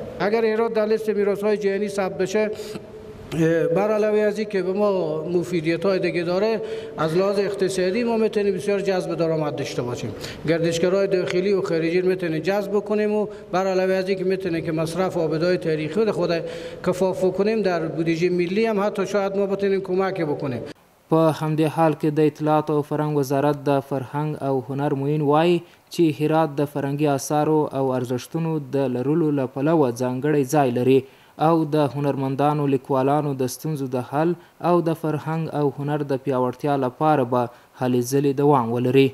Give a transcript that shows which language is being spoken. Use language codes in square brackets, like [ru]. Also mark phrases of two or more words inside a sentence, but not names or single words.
[fa] اگر هرات در لیست میراث‌های جهانی ثبت بشه، بر علاوه از اینکه به ما مفیدیت‌های دیگه داره، از لحاظ اقتصادی ما میتونیم بسیار جذب درآمد داشته باشیم. گردشگرای داخلی و خارجی میتونیم جذب کنیم و بر علاوه از اینکه میتونیم که مصرف آبادهای تاریخی رو خود کفاف کنیم، در بودجه ملی هم حتی شاید ما بتونیم کمک بکنیم. [ps] په همدې حال کې د اطلاعات او فرهنګ وزارت د فرهنګ او هنر معین وایي چې هرات د فرهنګي اثارو او ارزښتونو د لرلو له پلوه ځانګړی ځای لري او د هنرمندانو، لیکوالانو د ستونزو د حل او د فرهنګ او هنر د پیاوړتیا لپاره به هلې ځلې دوام ولري.